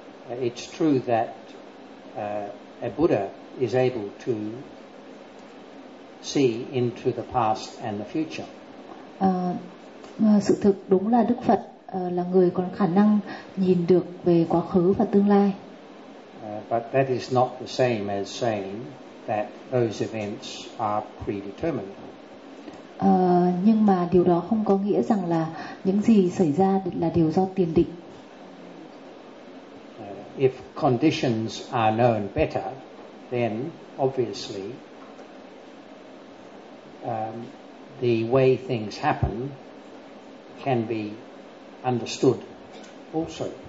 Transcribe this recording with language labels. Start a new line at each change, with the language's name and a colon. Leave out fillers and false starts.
English: It's true that a Buddha is able to see into the past and the future.
Vietnamese: Sự thực đúng là Đức Phật là người có khả năng nhìn được về quá khứ và tương lai.
English: But that is not the same as saying that those events are predetermined.
Vietnamese: Nhưng mà điều đó không có nghĩa rằng là những gì xảy ra là điều do tiền định.
English: If conditions are known better, then obviously the way things happen can be understood also.